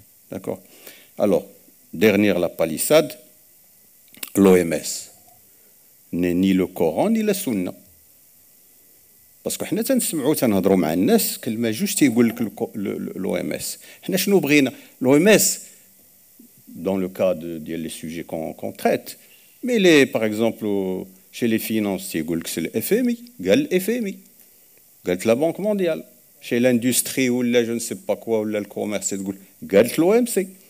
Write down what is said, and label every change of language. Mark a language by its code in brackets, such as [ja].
[fr] D'accord. Alors, dernière la palissade, l'OMS n'est ni le Coran ni la Sunna. [ar] Parce que حنا تنسمعوا تنهضروا مع الناس كلمه جوج تيقول لك l'OMS. حنا شنو بغينا؟ l'OMS [fr] dans le cas des sujets qu'on traite. Mais les, par exemple, chez les financiers, c'est le FMI, le FMI, la Banque mondiale. Chez l'industrie ou je ne sais pas quoi, ou le commerce, l'OMC.